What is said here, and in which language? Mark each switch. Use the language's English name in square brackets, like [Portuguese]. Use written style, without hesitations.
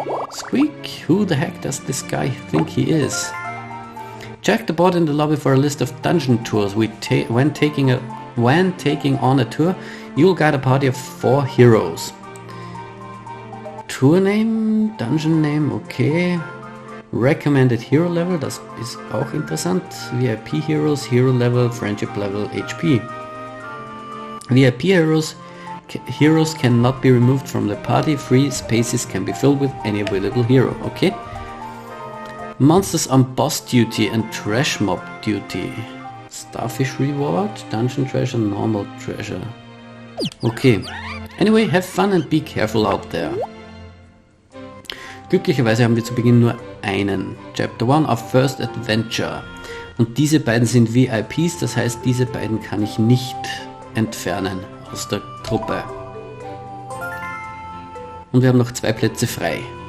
[English] Squeak, who the heck does this guy think he is? Check the board in the lobby for a list of dungeon tours. When taking on a tour, you'll guide a party of 4 heroes. Tour name, dungeon name, okay. Recommended hero level, [German] das ist auch interessant. [English] VIP Heroes, Hero Level, Friendship Level, HP. VIP Heroes cannot be removed from the party. Free spaces can be filled with any available hero, okay. Monsters on boss duty and trash mob duty. Starfish reward, dungeon treasure, normal treasure. Okay. Anyway, have fun and be careful out there. [German] Glücklicherweise haben wir zu Beginn nur einen. [English] Chapter 1 of First Adventure. [German] Und diese beiden sind VIPs, das heißt, diese beiden kann ich nicht entfernen aus der Truppe. Und wir haben noch 2 Plätze frei.